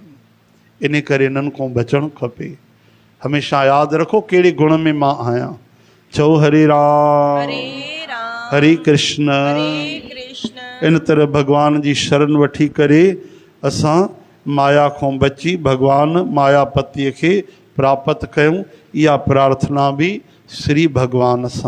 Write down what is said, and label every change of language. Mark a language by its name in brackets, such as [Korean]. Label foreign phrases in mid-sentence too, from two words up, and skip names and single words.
[Sindhi] इन करे इन्हनि खां बचणु खपे। हमेशह यादि रखो कहिड़े गुण में मां आहियां। चओ हरे राम। हरे राम। हरे कृष्ण। हरे कृष्ण। इन तरह भगवान जी शरण वठी करे असां माया खां बची भगवान मायापतीअ खे प्राप्त कयूं। इहा प्रार्थना बि श्री भगवान सां